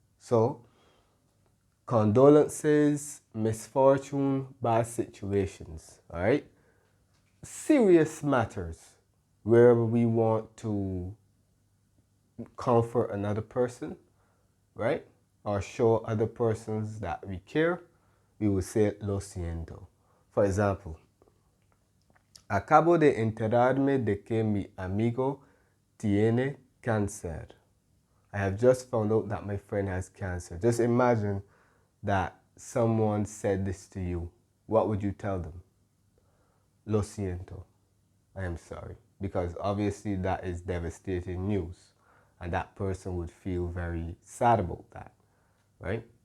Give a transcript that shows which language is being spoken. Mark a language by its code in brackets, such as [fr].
[en] So, condolences, misfortune, bad situations, all right? Serious matters where we want to comfort another person, right? Or show other persons that we care, we will say [es] lo siento. [en] For example, [es] acabo de enterarme de que mi amigo tiene cáncer. [en] I have just found out that my friend has cancer. Just imagine that someone said this to you. What would you tell them? [es] Lo siento. [en] I am sorry. Because obviously that is devastating news, and that person would feel very sad about that, right?